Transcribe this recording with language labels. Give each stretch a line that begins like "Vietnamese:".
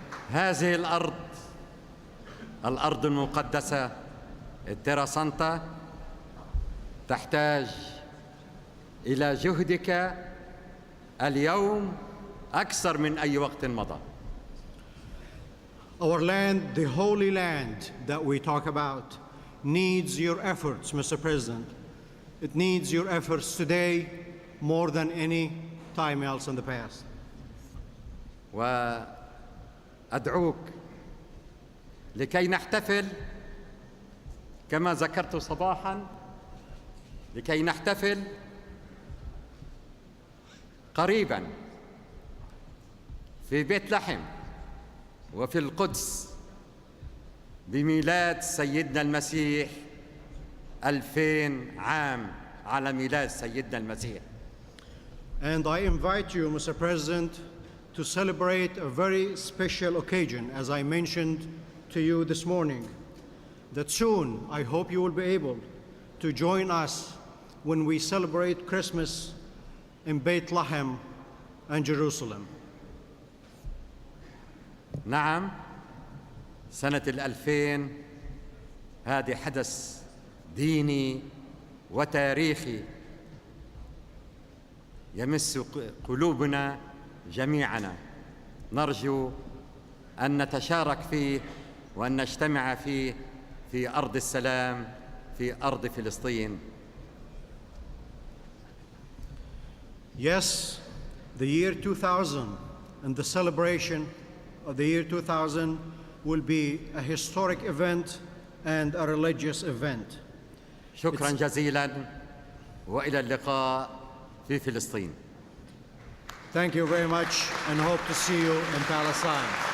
Arabic: هذه الأرض المقدسة التيرا سانتا تحتاج إلى جهدك اليوم أكثر من أي وقت مضى.
English: Our land, the Holy Land that we talk about, needs your efforts, Mr. President. It needs your efforts today more than any time else in the past.
Arabic: وأدعوك لكي نحتفل كما ذكرت صباحاً، لكي نحتفل قريباً في بيت لحم وفي القدس بميلاد سيدنا المسيح 2000 عام على ميلاد سيدنا المسيح.
English: And I invite you, Mr. President, to celebrate a very special occasion, as I mentioned to you this morning, that soon I hope you will be able to join us when we celebrate Christmas in Bethlehem and Jerusalem.
Arabic: نعم، سنة 2000 هذه حدث ديني وتاريخي يمس قلوبنا جميعنا. نرجو أن نتشارك فيه وأن نجتمع فيه في أرض السلام، في أرض فلسطين.
English: Yes, the year 2000 and the celebration of the year 2000 will be a historic event and a religious event.
Arabic: شكراً جزيلاً وإلى اللقاء في فلسطين.
English: Thank you very much and hope to see you in Palestine.